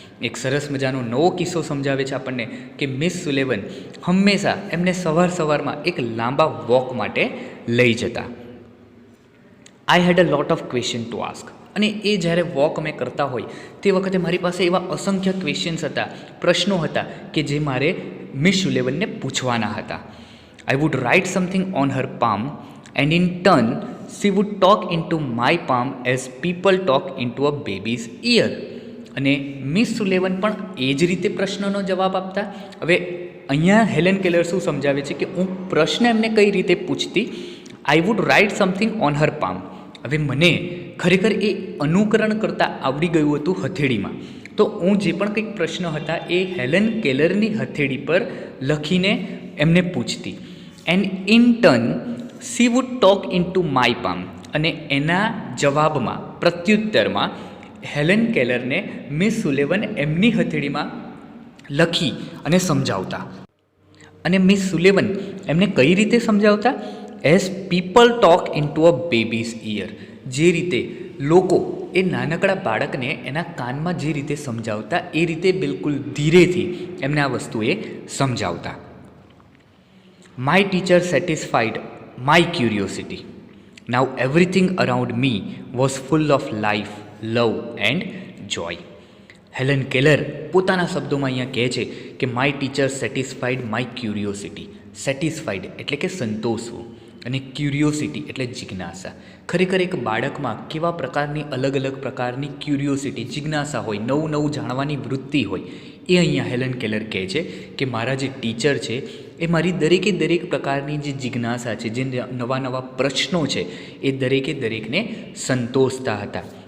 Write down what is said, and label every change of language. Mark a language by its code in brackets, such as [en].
[gu] એક સરસ મજાનો નવો કિસ્સો સમજાવે છે આપણને કે મિસ સુલિવન હંમેશા એમને સવારમાં એક લાંબા વોક માટે લઈ જતા. [en] I had a lot of question to ask. [gu] અને એ જ્યારે વોક અમે કરતા હોય તે વખતે મારી પાસે એવા અસંખ્ય ક્વેશ્ચન્સ હતા, પ્રશ્નો હતા કે જે મારે મિસ સુલિવનને પૂછવાના હતા. [en] I would write something on her palm and in turn she would talk into my palm as people talk into a baby's ear. [gu] અને મિસ સુલેવન પણ એ જ રીતે પ્રશ્નનો જવાબ આપતા. હવે અહીંયા હેલન કેલર શું સમજાવે છે કે હું પ્રશ્ન એમને કઈ રીતે પૂછતી. [en] I would write something on her palm. [gu] હવે મને ખરેખર એ અનુકરણ કરતાં આવડી ગયું હતું હથેળીમાં. તો હું જે પણ કંઈક પ્રશ્ન હતા એ હેલન કેલરની હથેળી પર લખીને એમને પૂછતી. [en] And in turn she would talk into my palm. [gu] અને એના જવાબમાં, પ્રત્યુત્તરમાં હેલન કેલરને મિસ સુલેવન એમની હથેળીમાં લખી અને સમજાવતા. અને મિસ સુલેવન એમને કઈ રીતે સમજાવતા? [en] As people talk into a baby's ear. [gu] જે રીતે લોકો એ નાનકડા બાળકને એના કાનમાં જે રીતે સમજાવતા એ રીતે બિલકુલ ધીરેથી એમને આ વસ્તુએ સમજાવતા. [en] My teacher satisfied my curiosity. Now everything around me was full of life, love and joy. [gu] Helen Keller પોતાના શબ્દોમાં અહીંયા કહે છે કે [en] My teacher satisfied my curiosity. [gu] Satisfied એટલે કે સંતોષવું અને ક્યુરિયોસિટી એટલે જિજ્ઞાસા. ખરેખર એક બાળકમાં કેવા પ્રકારની અલગ અલગ પ્રકારની ક્યુરિયોસિટી, જિજ્ઞાસા હોય, નવું નવું જાણવાની વૃત્તિ હોય, એ અહીંયા હેલન કેલર કહે છે કે મારા જે ટીચર છે એ મારી દરેકે દરેક પ્રકારની જે જિજ્ઞાસા છે, જે નવા નવા પ્રશ્નો છે એ દરેકે દરેકને સંતોષતા હતા.